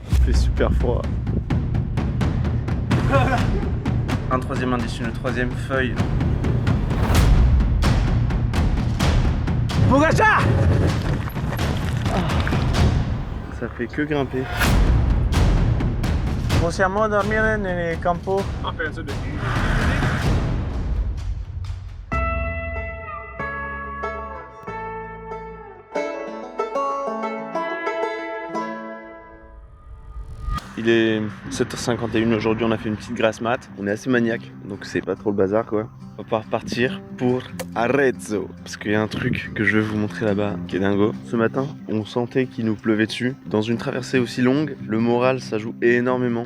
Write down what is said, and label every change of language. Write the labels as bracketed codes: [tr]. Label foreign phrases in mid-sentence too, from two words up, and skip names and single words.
[fr] fait super froid. Un troisième indice, une troisième feuille. Pogacar! Ça fait que grimper. [it] Possiamo dormire nel campo? Ah, penso di sì. [fr] Il est 7h51 aujourd'hui, on a fait une petite grasse mat. On est assez maniaque, donc c'est pas trop le bazar quoi. On va repartir pour Arezzo. Parce qu'il y a un truc que je vais vous montrer là-bas qui est dingo. Ce matin, on sentait qu'il nous pleuvait dessus. Dans une traversée aussi longue, le moral ça joue énormément.